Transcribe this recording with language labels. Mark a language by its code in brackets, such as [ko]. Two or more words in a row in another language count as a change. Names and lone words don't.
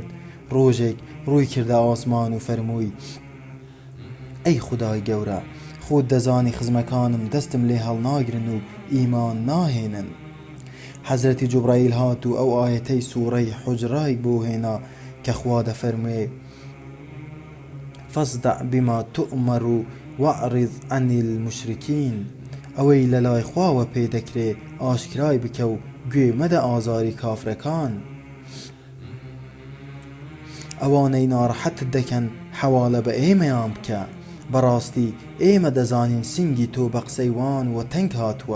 [ckb] ڕۆژێک ڕووی کردە ئاسمان و فەرمووی ئەی خودای گەورە، خۆت دەزانی خزمەکانم دەستم لێ هەڵناگرن و ئیمان ناهێنن. حەزرەتی جوبرائیل هات و ئەو ئایەتەی سوورەی حوجرای بۆ هێنا کە خوا دەفەرموێ [ar] فەصدع بما تؤمر وەعرض عن المشرکین، [ckb] ئەوەی لە لای خواوە پێدەکرێ ئاشکرای بکە و گوێ مەدە ئازاری کافرەکان. ئەوانەی ناڕەحەتت دەکەن حەواڵە بە ئێمەیان بکە، بەڕاستی ئێمە دەزانین سینگی تۆ بە قسەی وان و تەنگ هاتووە.